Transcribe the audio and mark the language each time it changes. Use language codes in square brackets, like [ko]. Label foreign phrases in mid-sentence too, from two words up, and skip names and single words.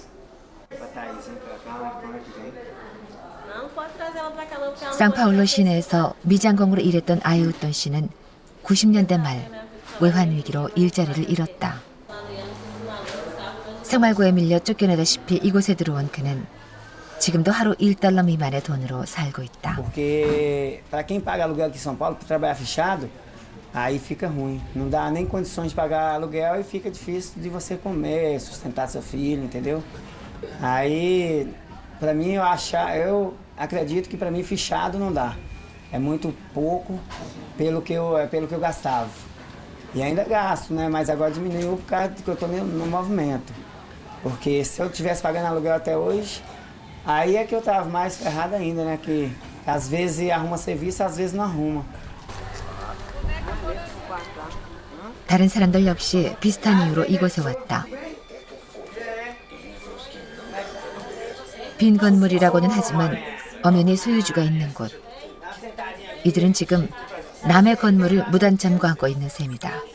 [ko] 상파울로 시내에서 미장공으로 일했던 아이웃돈 씨는 90년대 말 외환위기로 일자리를 잃었다. 생활고에 밀려 쫓겨나다시피 이곳에 들어온 그는 지금도 하루 1달러 미만의 돈으로 살고 있다. [pt] Porque para quem paga aluguel aqui em São Paulo, para trabalhar fechado, aí fica ruim. Não dá nem condições de pagar aluguel e fica difícil de você comer, sustentar seu filho, entendeu? Aí, para mim, eu acredito que para mim fechado não dá. É muito pouco pelo que eu gastava. E ainda gasto, né? Mas agora diminuiu por causa que eu estou no movimento. Porque se eu estivesse pagando aluguel até hoje, aí é que eu estava mais ferrado ainda, né? Que às vezes arruma serviço, às vezes não arruma. [ko] 다른 사람들 역시 비슷한 이유로 이곳에 왔다. 빈 건물이라고는 하지만 엄연히 소유주가 있는 곳. 이들은 지금 남의 건물을 무단점 광고 있는 셈이다.